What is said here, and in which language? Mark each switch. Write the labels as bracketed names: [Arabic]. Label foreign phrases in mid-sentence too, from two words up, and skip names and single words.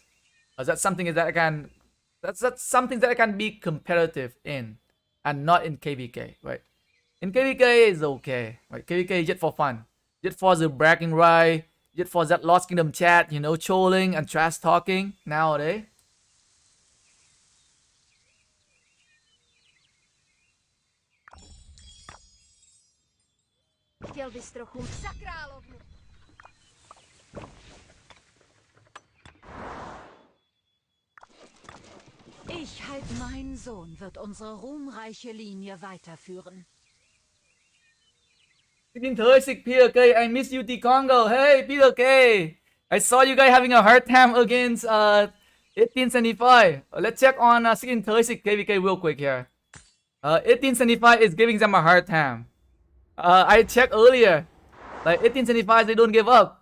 [English] That's something that I can, that's something that I can be competitive in, and not in KvK, right? In KvK is okay, right? KvK is just for fun, just for the bragging right, just for that Lost Kingdom chat, you know, trolling and trash talking nowadays. [Czech] Chtěl bys trochu za královnu. [German] Ich halt, mein Sohn wird unsere ruhmreiche Linie weiterführen. [English] 1636 Peter K. I miss you, T Congo. Hey, Peter K. I saw you guys having a hard time against 1875. Let's check on 1636 KvK real quick here. 1875 is giving them a hard time. I checked earlier. Like 1875, they don't give up.